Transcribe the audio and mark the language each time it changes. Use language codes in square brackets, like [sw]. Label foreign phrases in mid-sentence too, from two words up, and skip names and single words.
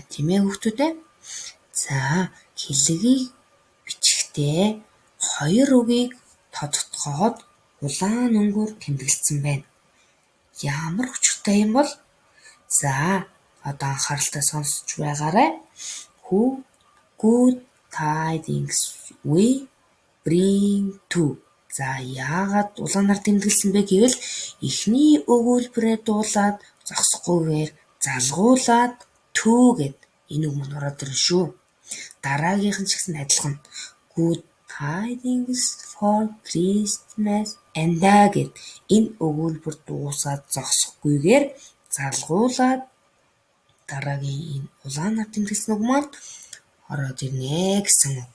[mn] Тийм ээ хүүхдүүд ээ. Хэллэгийг бичихдээ 2 үгийг тодтогоод улаан өнгөөр тэмдэглэсэн байна. Ямар учиртай юм бол? Одоо анхааралтай сонсож байгаарай. [en] Who good tidings we bring to. [mn] Яагаад улаанаар тэмдэглэсэн бэ гэвэл эхний өгүүлбэрээ дуулаад зогсохгүйгээр залгуулад to гэд энэ үг мань ороод ирнэ шүү. Дараагийнх нь ч гэсэн адилхан. [en] Good tidings for Christmas and [mn] гэд энэ өгүүлбэр дуусаад зогсохгүйгээр залгуулад дараагийн энэ улаанаар тэмдэглэсэн үг маань ороод ирнэ гэсэн үг.